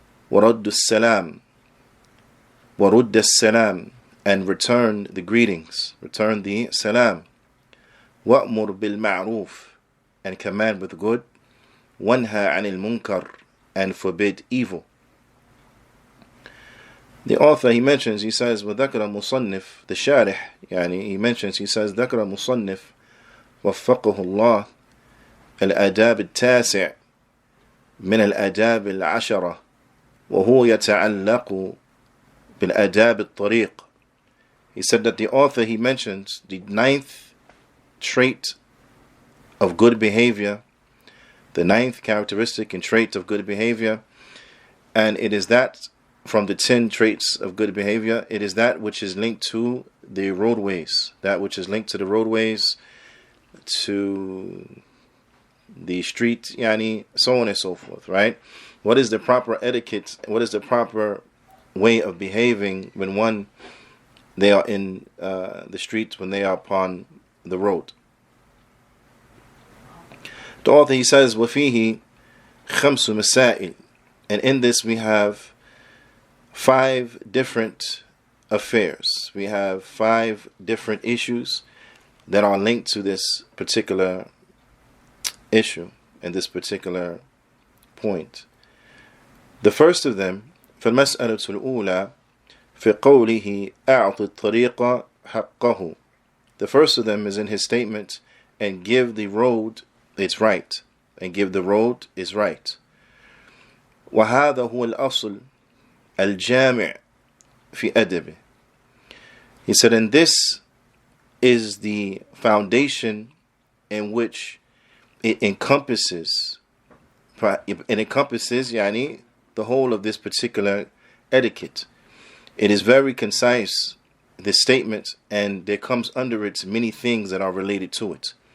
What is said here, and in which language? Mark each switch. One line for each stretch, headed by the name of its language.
Arabic: ورد السلام, ورد السلام,
English: and return the greetings, return the salam.
Arabic: وَأْمُرْ بِالْمَعْرُوفِ,
English: and command with good.
Arabic: وَانْهَى عَنِ الْمُنْكَرِ,
English: and forbid evil. The author, he says,
Arabic: وَذَكَرَ مُصَنِّفْ,
English: the sharih, he says,
Arabic: ذَكَرَ مُصَنِّفْ وَفَّقَهُ اللَّهِ الْأَدَابِ التَّاسِعِ من الأداب العشرة وهو يتعلق بالأداب الطريق.
English: He said that the author, he mentions the 9th trait of good behavior, the 9th characteristic and trait of good behavior, and it is that from the 10 traits of good behavior, it is that which is linked to the roadways, that which is linked to the roadways, to the street, so on and so forth, right? What is the proper etiquette? What is the proper way of behaving when they are in the streets, when they are upon the road? The author, he says,
Arabic: وَفِيهِ خَمْسُ مَسَائِلٍ,
English: and in this we have 5 different affairs. We have 5 different issues that are linked to this particular issue and this particular point. The first of them,
Arabic: فَالْمَسْأَلَةُ الْأُولَى في قوله أعط الطريق حقه.
English: The first of them is in his statement, and give the road its right, and give the road its right.
Arabic: وهذا هو الأصل الجامع في أدبه.
English: He said, and this is the foundation in which it encompasses the whole of this particular etiquette. It is very concise, this statement, and there comes under it many things that are related to it.